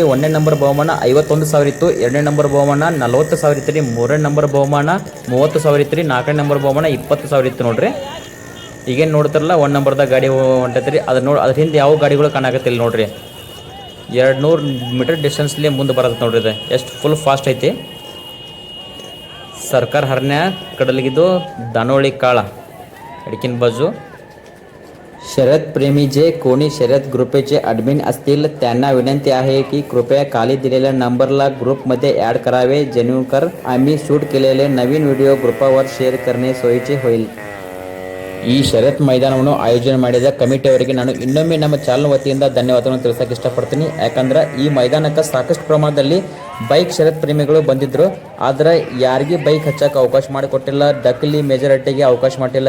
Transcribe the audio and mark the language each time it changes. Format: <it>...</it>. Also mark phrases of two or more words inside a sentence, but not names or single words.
<kn>1ನೇ ನಂಬರ್ ಬಹುಮಾನ 51,000 ಇತ್ತು. 2ನೇ ನಂಬರ್ ಬಹುಮಾನ 40,000 ಇತ್ತು ರೀ. 3ನೇ ನಂಬರ್ ಬಹುಮಾನ 30,000 ಇತ್ತು ರೀ. 4ನೇ ನಂಬರ್ ಬಹುಮಾನ 20,000 ಇತ್ತು ನೋಡ್ರಿ. ಈಗೇನು ನೋಡ್ತಾರಲ್ಲ 1 ನಂಬರ್ದಾಗ ಗಾಡಿ ಹೊಂಟೈತ್ರಿ ಅದ್ರ ಹಿಂದೆ ಯಾವ ಗಾಡಿಗಳು ಕಾಣಕತ್ತಿಲ್ಲ ನೋಡ್ರಿ. 200</kn> <en>meter distance</en> <kn>ಮುಂದೆ ಬರತ್ತೆ ನೋಡ್ರಿ. ಇದು ಎಷ್ಟು</kn> <en>full fast</en> <kn>ಐತಿ.</kn> <mr>सरकार हरण्या कडलगिदो दानोळी काळा अडकीन बाजू. शर्यत प्रेमी जे कोणी शर्यत ग्रुपचे ॲडमिन असतील त्यांना विनंती आहे की कृपया खाली दिलेल्या नंबरला ग्रुपमध्ये ॲड करावे, जेणेकर आम्ही शूट केलेले नवीन व्हिडिओ ग्रुपावर शेअर करणे सोयीचे होईल.</mr> <kn>ಈ ಶರತ್ ಮೈದಾನವನ್ನು ಆಯೋಜನೆ ಮಾಡಿದ ಕಮಿಟಿಯವರಿಗೆ ನಾನು ಇನ್ನೊಮ್ಮೆ ನಮ್ಮ ಚಾನಲ್ ವತಿಯಿಂದ ಧನ್ಯವಾದಗಳನ್ನು ತಿಳಿಸಕ್ಕೆ ಇಷ್ಟಪಡ್ತೀನಿ. ಯಾಕಂದ್ರೆ ಈ ಮೈದಾನಕ್ಕೆ ಸಾಕಷ್ಟು ಪ್ರಮಾಣದಲ್ಲಿ ಬೈಕ್ ಶರತ್ ಪ್ರೇಮಿಗಳು ಬಂದಿದ್ದರು. ಆದರೆ ಯಾರಿಗೆ ಬೈಕ್ ಹಚ್ಚಕ್ಕೆ ಅವಕಾಶ ಮಾಡಿಕೊಟ್ಟಿಲ್ಲ, ಡಕ್ಲಿ ಮೆಜಾರಿಟಿಗೆ ಅವಕಾಶ ಮಾಡಿಲ್ಲ.</kn>